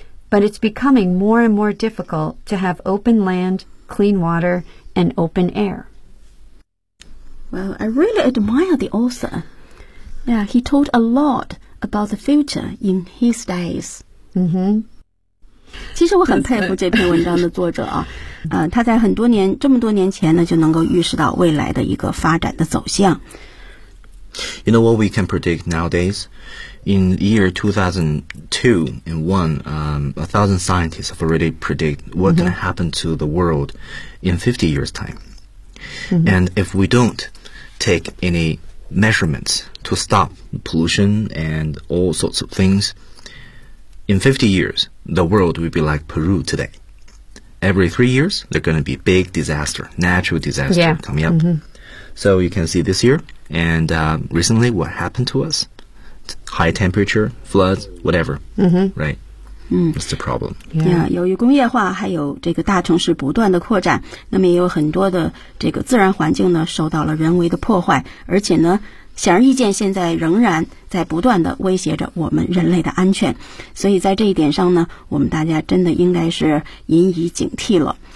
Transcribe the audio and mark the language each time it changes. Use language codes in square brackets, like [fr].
[en] But it's becoming more and more difficult to have open land, clean water, and open air. Well, I really admire the author. Yeah, he told a lot about the future in his days. 嗯哼， [zh] 其实我很佩服这篇文章的作者啊，他在很多年这么多年前呢，就能够预示到未来的一个发展的走向。 [en] You know what we can predict nowadays? In year 2002 and one, 1,000 scientists have already predict what can happen to the world in 50 years time.、Mm-hmm. And if we don't take any measurements. To stop pollution and all sorts of things. In 50 years, the world will be like Peru today. Every 3 years, there's going to be a big disaster, natural disaster、 yeah. coming up.、 Mm-hmm. So you can see this year and、recently what happened to us, high temperature, floods, whatever,、 mm-hmm. right? That's the problem. Yeah. [zh] Yeah, 由于工业化还有这个大城市不断的扩展，那么也有很多的这个自然环境呢受到了人为的破坏，而且呢显而易见现在仍然在不断的威胁着我们人类的安全。所以在这一点上呢，我们大家真的应该是引以警惕了。